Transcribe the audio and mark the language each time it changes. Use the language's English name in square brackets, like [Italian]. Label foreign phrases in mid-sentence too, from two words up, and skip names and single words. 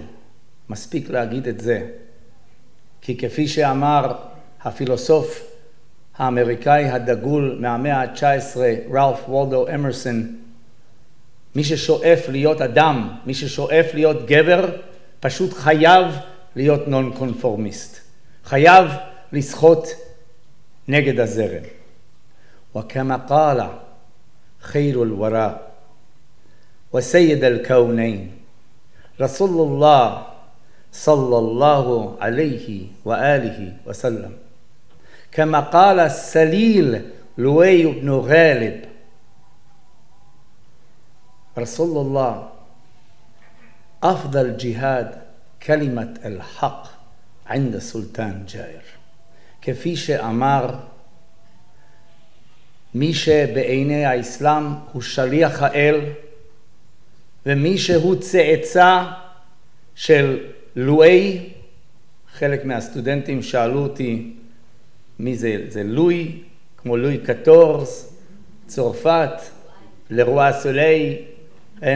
[Hebrew] מספיק להגיד את זה, כי כפי שאמר הפילוסוף האמריקאי הדגול מהמאה ה-19, רלף וולדו אמרסון, מי ששואף להיות אדם, מי ששואף להיות גבר, פשוט חייב להיות נון-קונפורמיסט. חייב לשחות נגד הזרם. [Arabic] וכמה قال خير الوراء وسيد الكونين رسول الله صلى الله عليه وآله وسلم كما قال السليل لوي بن غالب رسول الله أفضل جهاد كلمة الحق عند سلطان جائر. [Hebrew] כפי שאמר מי שבעיני האסלאם הוא שליח האל ומי שהוא צאצא של לואי, חלק מהסטודנטים שאלו אותי מי זה, זה לואי, כמו לואי 14, צרפת, [French] Le Roi Soleil, [Hebrew] כן?